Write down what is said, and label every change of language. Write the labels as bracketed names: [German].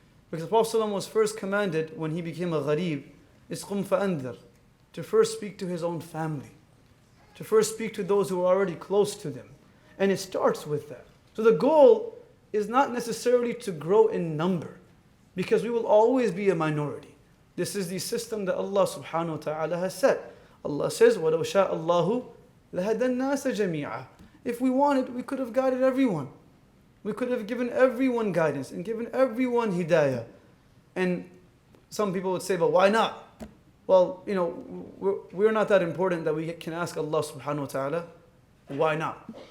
[English] Because the Prophet ﷺ was first commanded when he became a gharib, is [Arabic] قُمْ فَأَنذِرْ, [English] to first speak to his own family, to first speak to those who are already close to them. And it starts with that. So the goal is not necessarily to grow in number, because we will always be a minority. This is the system that Allah subhanahu wa ta'ala has set. Allah says, [Arabic] وَلَوْ شَاءَ اللَّهُ لَهَدَى النَّاسَ جَمِيعًا. [English] If we wanted, we could have guided everyone. We could have given everyone guidance and given everyone hidayah. And some people would say, but why not? Well, we're not that important that we can ask Allah subhanahu wa ta'ala, why not?